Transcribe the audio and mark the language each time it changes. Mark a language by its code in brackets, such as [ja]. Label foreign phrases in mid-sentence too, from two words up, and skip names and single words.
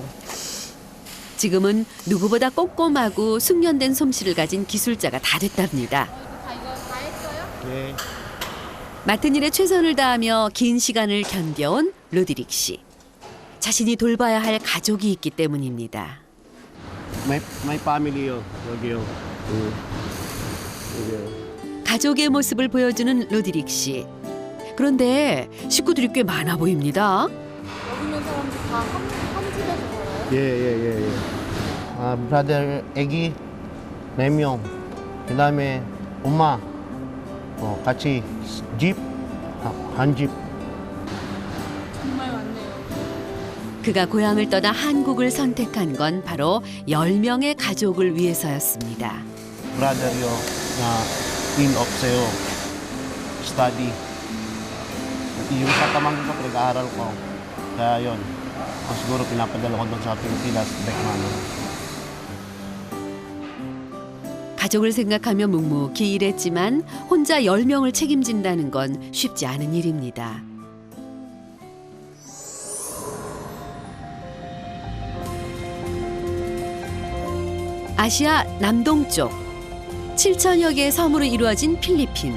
[ko] 지금은 누구보다 꼼꼼하고 숙련된 솜씨를 가진 기술자가 다 됐답니다. 이거 다 했어요? 네. 맡은 일에 최선을 다하며 긴 시간을 견뎌온 로드릭 씨. 자신이 돌봐야 할 가족이 있기 때문입니다. [en] My family [ko] 요, 여기요. 여기요. 가족의 모습을 보여주는 로드릭 씨. 그런데 식구들이 꽤 많아 보입니다. 여기 있는 사람들 다 한 집에서 살아요? 예. 브라더 애기 4명. 그다음에 엄마 같이 집 한 집. 정말 많네요. 그가 고향을 떠나 한국을 선택한 건 바로 10명의 가족을 위해서였습니다. 브라더요 in 없어요. Study. [tl] Yung sa pamangkin ko pinag-aaral ko. Kaya yun. Siguro pinapadala ko doon sa Pilipinas, Beckman. [ko] 가족을 생각하며 묵묵히 일했지만 혼자 10명을 책임진다는 건 쉽지 않은 일입니다. 아시아 남동쪽 7천여 개의 섬으로 이루어진 필리핀.